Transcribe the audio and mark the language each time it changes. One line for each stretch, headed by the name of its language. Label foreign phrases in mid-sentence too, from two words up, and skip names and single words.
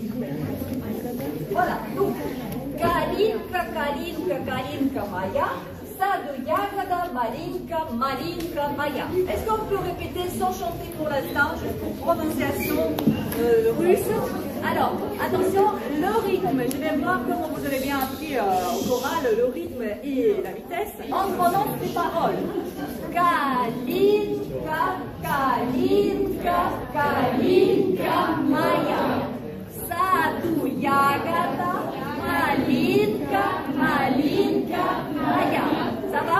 French: Voilà, donc
Russian: Калинка моя, саду ягода малинка малинка моя.
French: Est-ce qu'on peut répéter sans chanter pour l'instant, juste pour prononciation russe? Alors, attention, le rythme, je vais voir comment vous avez bien appris au choral, le rythme et la vitesse. On prononce les paroles.
Russian: Калинка, калинка, калинка моя. Саду ягода малинка, малинка моя.
French: Ça va?